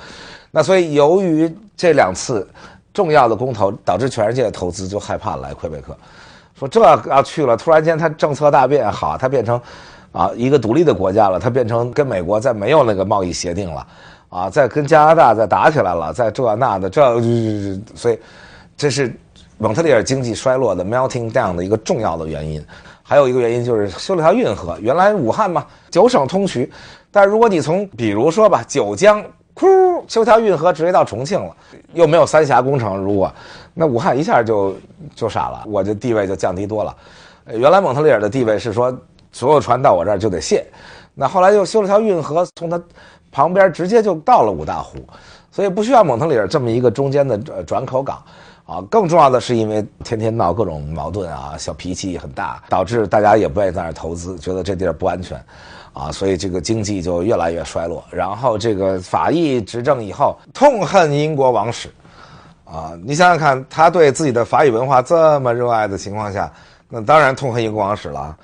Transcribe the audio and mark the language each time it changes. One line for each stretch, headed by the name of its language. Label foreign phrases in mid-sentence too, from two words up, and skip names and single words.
Chinese: 那所以由於這2次重要的公投，導致全世界的投資就害怕來魁北克，說這要去了，突然間他政策大變，好，他變成一個獨立的國家了，它變成跟美國再沒有那個貿易協定了，啊，再跟加拿大再打起來了，再這那的所以這是蒙特利爾經濟衰落的
English: melting down
Chinese: 的一個重要的原因。還有一個原因就是修了條運河，原來武漢嘛9省通衢，但是如果你從比如說吧九江修條運河直接到重慶了，又沒有三峽工程，如果那武漢一下就傻了，我的地位就降低多了。原來蒙特利爾的地位是說所有船到我這兒就得卸，那後來又修了條運河，從它旁邊直接就到了五大湖，所以不需要蒙特利爾這麼一個中間的轉口港啊。更重要的是因為天天鬧各種矛盾啊，小脾氣很大，導致大家也不願意在那兒投資，覺得這地兒不安全啊，所以這個經濟就越來越衰落。然後這個法意執政以後，痛恨英國王室啊，你想想看，他對自己的法語文化這麼熱愛的情況下，那當然痛恨英國王室了。